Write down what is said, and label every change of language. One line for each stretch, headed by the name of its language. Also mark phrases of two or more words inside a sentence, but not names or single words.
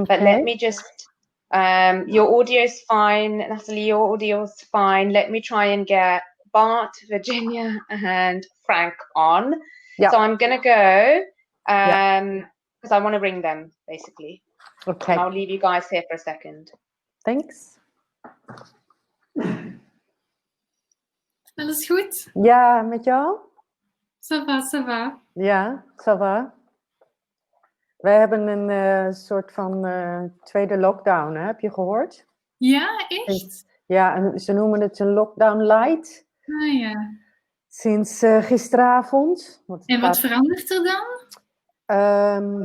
English: But let me just, your audio's fine, Nathalie, your audio's fine. Let me try and get Bart, Virginia, and Frank on. Yeah. So I'm gonna go, because I want to ring them, basically. Okay. And I'll leave you guys here for a second. Thanks.
Dutch: Alles goed? Ja, met jou?
French: Ça va, ça va. Ja, ça va.
Dutch: We hebben een soort van tweede lockdown, hè? Heb je gehoord? Ja, echt? Ja, en ze noemen het een
English: lockdown light.
Dutch: Ah ja. Sinds gisteravond. En wat verandert er dan?